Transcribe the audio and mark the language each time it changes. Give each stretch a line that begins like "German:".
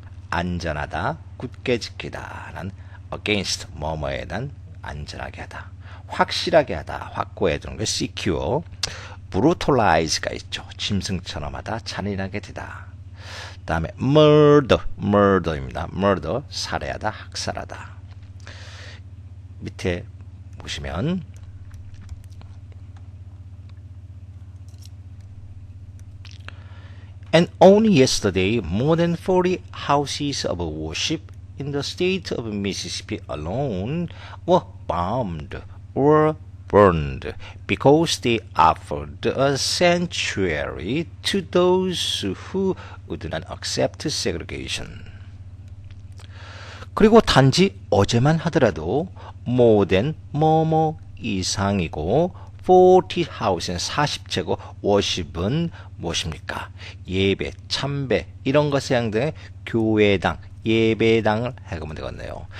Korean: 안전하다, 굳게 지키다 라는 against 뭐뭐에 대한 안전하게 하다, 확실하게 하다, 확고해 두는 게 secure. brutalize가 있죠. 짐승처럼 하다, 잔인하게 되다. 다음에 murder입니다. murder 살해하다, 학살하다.
English: 밑에 보시면 And only yesterday, more than 40 houses of worship in the state of Mississippi alone were bombed or burned because they offered a sanctuary to those who would not accept segregation.
Korean: 그리고 단지 어제만 하더라도 more than 뭐뭐 이상이고 40 house는 40제곱 worship은 무엇입니까? 예배, 참배 이런 것에 해당되는 교회당, 예배당을 해보면 되겠네요.